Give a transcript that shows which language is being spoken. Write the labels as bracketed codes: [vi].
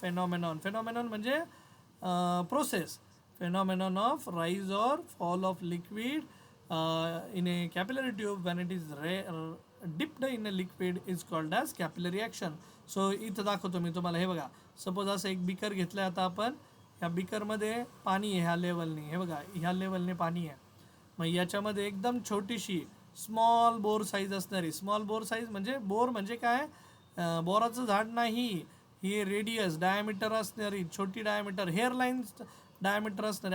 [mr] Phenomenon म्हणजे process. [en] Phenomenon of rise or fall of liquid in a capillary tube when it is dipped in a liquid is called as capillary action. [mr] So इथं दाखवतो मी तुम्हाला. हे बघा, suppose असं एक beaker घेतलं आता आपण, ह्या बिकरमध्ये पाणी आहे ह्या लेवलने, हे बघा ह्या लेवलने पाणी आहे. मग याच्यामध्ये एकदम छोटीशी स्मॉल बोर साईज असणारी, स्मॉल बोर साईज म्हणजे बोर म्हणजे काय? बोराचं झाड नाही, ही रेडियस डायमीटर असणारी छोटी डायमीटर, हेअरलाईन्स डायमीटर असणारी.